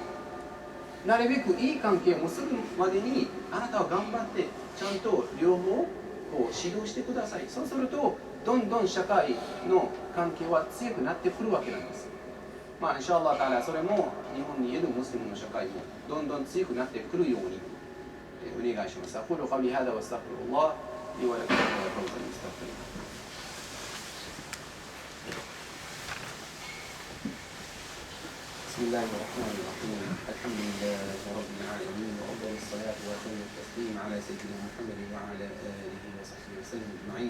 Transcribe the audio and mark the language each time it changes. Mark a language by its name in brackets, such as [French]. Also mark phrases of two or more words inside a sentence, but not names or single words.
[Japanese] なるべくいい関係を結ぶまでにあなたは頑張ってちゃんと両方こう指導してください。そうするとどんどん社会の関係は強くなってくるわけなんです。 [Arabic] إن شاء الله تعالى [Japanese] それも日本にいるムスリムの社会もどんどん強くなってくるようにお願いします。 [Arabic] أقول قولي هذا وأستغفر الله لي ولكم ولفوز المستغفرين. بسم الله الرحمن الرحيم. الحمد لله رب العالمين وأفضل الصلاة وأتم التسليم على سيدنا محمد وعلى آله وصحبه وسلم أجمعين.